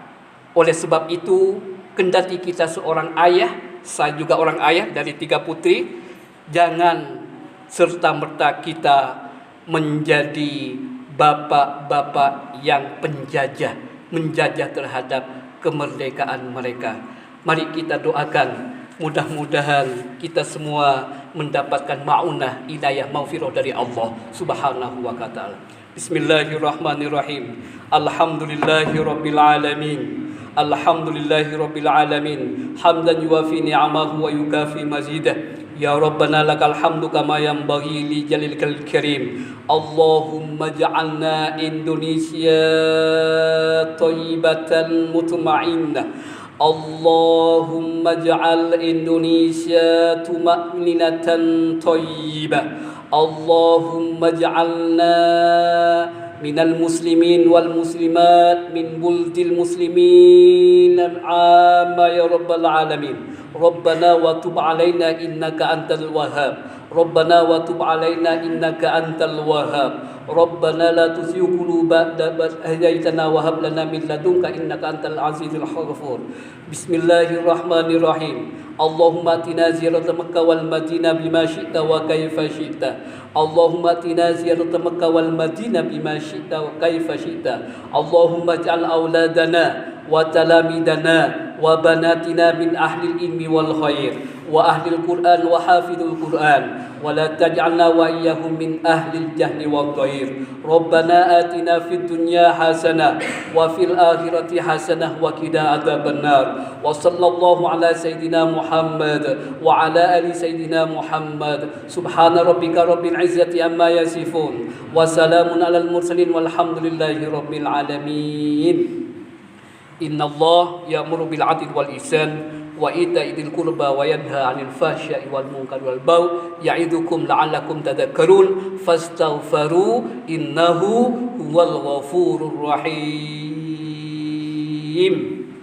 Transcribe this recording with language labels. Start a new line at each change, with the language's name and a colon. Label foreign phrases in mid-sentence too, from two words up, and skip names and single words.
Indonesian: Oleh sebab itu, kendati kita seorang ayah, saya juga orang ayah dari 3 putri, jangan serta-merta kita menjadi bapak-bapak yang menjajah terhadap kemerdekaan mereka. Mari kita doakan, mudah-mudahan kita semua mendapatkan ma'unah, hidayah, maghfirah dari
Arabic: الله سبحانه وتعالى. بسم الله الرحمن الرحيم. الحمد لله رب العالمين. الحمد لله رب العالمين. حمدا يوافي نعمه ويكافئ مزيده. يا ربنا لك الحمد كما ينبغي لجلالك الكريم. اللهم اجعلنا Indonesia طيبة مطمئنة. اللهم اجعل Indonesia طمأنينة طيبة. اللهم اجعلنا من المسلمين والمسلمات من بلد المسلمين آمين يا رب العالمين. ربنا وتب علينا إنك أنت الوهاب. ربنا وتب علينا إنك أنت الوهاب. ربنا لا تزغ قلوبنا بعد إذ هديتنا وهب لنا من لدنك إنك أنت العزيز الغفور. بسم الله الرحمن الرحيم. اللهم آتنا زيارة Makkah و Madinah بما شئت وكيف شئت. اللهم آتنا زيارة Makkah و Madinah بما شئت وكيف شئت. اللهم اجعل أولادنا وتلاميذنا وبناتنا من أهل العلم والخير وأهل القرآن وحافظ القرآن ولا تجعلنا وإياهم من أهل الجهل والضير. ربنا آتنا في الدنيا حسنة وفي الآخرة حسنة وقنا عذاب النار. وصلى الله على سيدنا محمد وعلى آل سيدنا محمد. سبحان ربك رب العزة عما يصفون وسلام على المرسلين والحمد لله رب العالمين. إن الله يأمر بالعدل والإحسان وإيتاء ذي القربى وينهى عن الفحشاء والمنكر والبغي يعظكم لعلكم تذكرون فاستغفروه إنه هو الغفور الرحيم.